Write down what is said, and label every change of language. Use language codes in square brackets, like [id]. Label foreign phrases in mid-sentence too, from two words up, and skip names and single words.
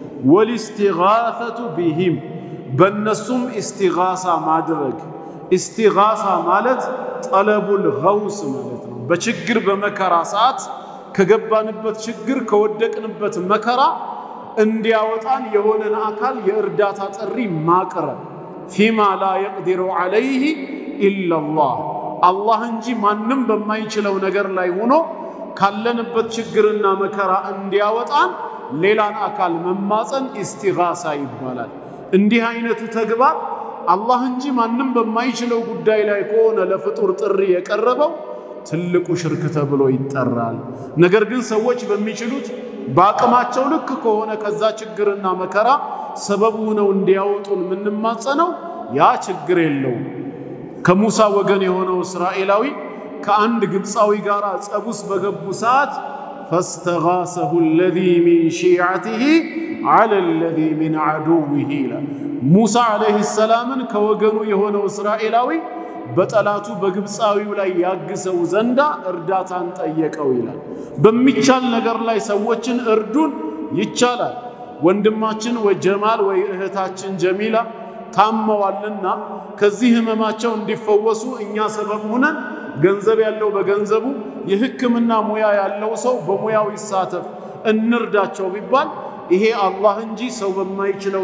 [ar] والاستغاثة بهم [am] በእነሱም ኢስቲጋሳ ማድረግ ኢስቲጋሳ ማለት [ar] طلب الغوث [am] ማለት ነው በችግር በመከራ ሰዓት ከገባንበት ችግር ከወደቅንበት መከራ እንዲያወጣን የሆነን አካል የእርዳታ ጥሪ ማቅረብ [ar] فيما لا يقدر عليه الا الله [am] አላህ እንጂ ማንም በማይችለው ነገር ላይ ሆኖ ካለንበት ችግርና መከራ እንዲያወጣን ሌላን አካል መማጸን ኢስቲጋሳ ይባላል እንዲህ አይነቱ ተግባር አላህ እንጂ ማንም በማይችለው ጉዳይ ላይ ከሆነ ለፍጡር ጥሪ የቀረበው ትልቁ ሽርክ ተብሎ ይጠራል ነገር ግን ሰዎች በሚችሉት ባቅማቸው ልክ ከሆነ ከዛ ችግርና መከራ ሰበቡ ነው እንዲያወጡን ምንማጸነው ያ ችግር የለው ከሙሳ ወገን የሆነው እስራኤላዊ ከአንድ ግብፃዊ ጋር ጸቡስ በገቡ ሰዓት [ar] فاستغاثه الذي من شيعته على الذي من عدوه موسى عليه السلام [am] ከወገኑ የሆነው እስራኤላዊ በጠላቱ በግብፃዊው ላይ ያግሰው ዘንዳ እርዳታን ጠየቀው ይላል በሚቻል ነገር ላይ ሰዎችን እርዱን ይቻላል ወንድማችን ወይ ጀማል ወይ እህታችን ጀሚላ ታመዋልና ከዚህ ህመማቸው እንዲፈወሱ እኛ ሰበብ ሆነን ገንዘብ ያለው በገንዘቡ የህክምና ሙያ ያለው ሰው በሙያው ይሳተፍ እንርዳቸው ቢባል ይሄ አላህ እንጂ ሰው በማይችለው